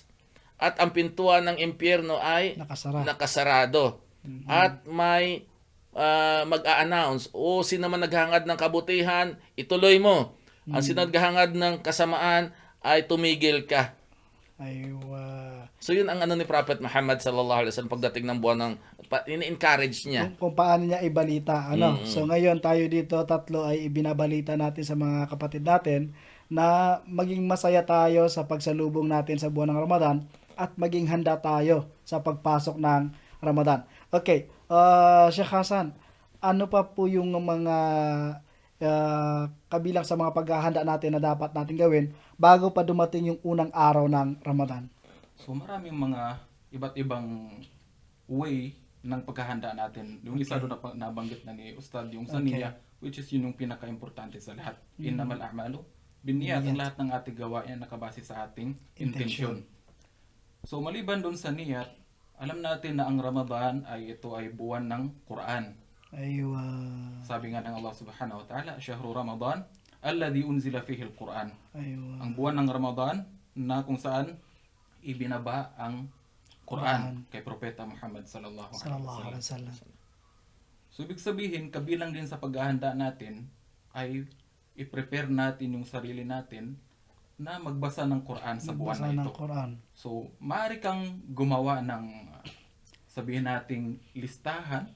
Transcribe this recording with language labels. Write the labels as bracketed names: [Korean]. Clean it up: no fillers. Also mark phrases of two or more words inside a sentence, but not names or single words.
[Filipino] At ang pintuan ng impyerno ay nakasarado. At may mag-a-announce, sino man naghangad ng kabutihan, ituloy mo. Ang sino naghangad ng kasamaan ay tumigil ka. Aywa. So yun ang ni Prophet Muhammad [Arabic] صلى الله عليه وسلم [Filipino] pagdating ng buwan ng ini-encourage niya. Kung paano niya ibalita. So ngayon tayo dito, tatlo ay ibinabalita natin sa mga kapatid natin na maging masaya tayo sa pagsalubong natin sa buwan ng Ramadan at maging handa tayo sa pagpasok ng Ramadan. Okay, Sheikh Hasan, ano pa po yung mga kabilang sa mga paghahanda natin na dapat natin gawin bago pa dumating yung unang araw ng Ramadan? So maraming mga iba't ibang way ng paghahanda natin. Yung isa doon na nabanggit na ni Ustad, yung sa niyya, [English] which is [Filipino] yun yung pinaka-importante sa lahat. [Arabic] إنما الأعمال بالنيات. [Filipino] Ang lahat ng ating gawain nakabase sa ating intensyon. So maliban doon sa niyat, alam natin na ang Ramadan ito ay buwan ng Quran. Aywa. Sabi nga ng Allah [Arabic] سبحانه وتعالى, شهر رمضان الذي أنزل فيه القرآن. [Filipino] Aywa. Ang buwan ng Ramadan na kung saan ibinaba ang Quran kay Propeta Muhammad [Arabic] صلى الله عليه وسلم. [Filipino] So ibig sabihin, kabilang din sa paghahanda natin ay i-prepare natin yung sarili natin na magbasa ng Quran sa buwan na ito. So, maaari kang gumawa ng sabihin nating listahan,